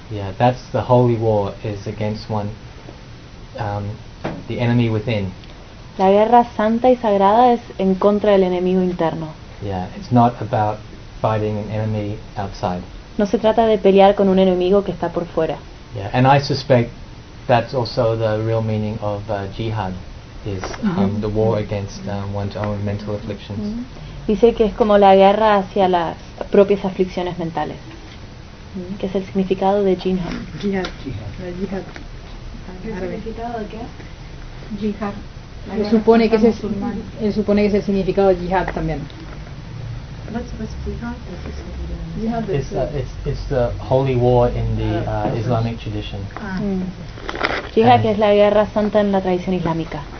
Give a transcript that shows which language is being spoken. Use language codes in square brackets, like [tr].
[en] Yeah, that's the holy war is against one, the enemy within. [es] La guerra santa y sagrada es en contra del enemigo interno. [en] Yeah, it's not about fighting an enemy outside. [es] No se trata de pelear con un enemigo que está por fuera. [en] Yeah, and I suspect that's also the real meaning of jihad. Is the war against one's own mental afflictions. [es] Dice que es como la guerra hacia las propias aflicciones mentales, que es el significado de jihad. Jihad. ¿El significado de qué? Jihad. Supone que es el supone que es el significado de jihad también. [en] It's the holy war in the Islamic tradition. [es] Jihad, que es la guerra santa en la tradición islámica.